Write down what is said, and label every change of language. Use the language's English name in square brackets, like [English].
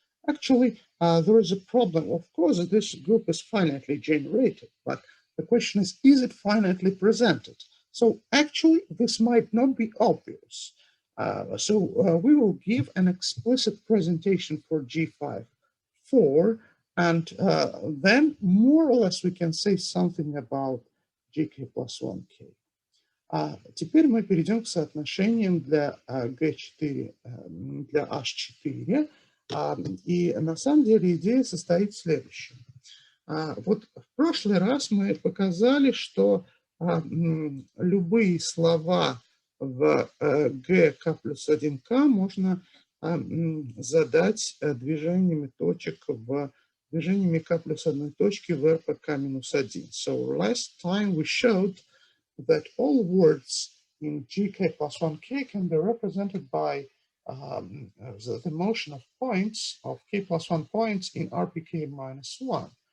[English] Actually, there is a problem. Of course, this group is finitely generated, but the question is it finitely presented? So actually, this might not be obvious. We will give an explicit presentation for G5, 4, and then more or less we can say something about GK plus 1K. [Russian] Теперь мы перейдем к соотношениям для G4, для H4. И на самом деле идея состоит в следующем. Вот в прошлый раз мы показали, что любые слова в GK плюс 1K можно задать движениями точек движениями K плюс одной точки в RPK минус 1. [English] So last time we showed that all words in GK plus 1K can be represented by the motion of points, of K plus 1 points in RPK minus 1.